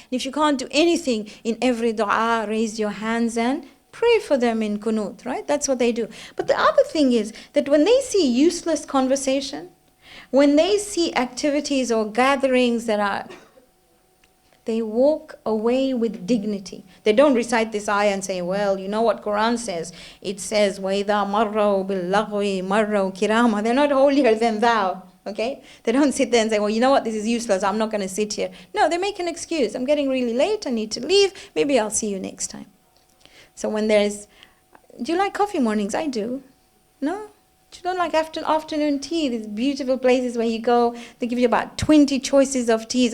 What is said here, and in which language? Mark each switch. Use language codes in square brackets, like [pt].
[en] And if you can't do anything, in every dua, raise your hands and pray for them in kunut, right? That's what they do. But the other thing is that when they see useless conversation, when they see activities or gatherings that are, they walk away with dignity. They don't recite this ayah and say, well, you know what Quran says? It says, [ar] وَإِذَا مَرَّوْا بِاللَّغْوِ مَرَّوْا كِرَامًا. [en] They're not holier than thou, okay? They don't sit there and say, well, you know what, this is useless, I'm not going to sit here. No, they make an excuse. I'm getting really late, I need to leave, maybe I'll see you next time. So when there's, do you like coffee mornings? I do. No? You don't like afternoon tea, these beautiful places where you go, they give you about 20 choices of teas.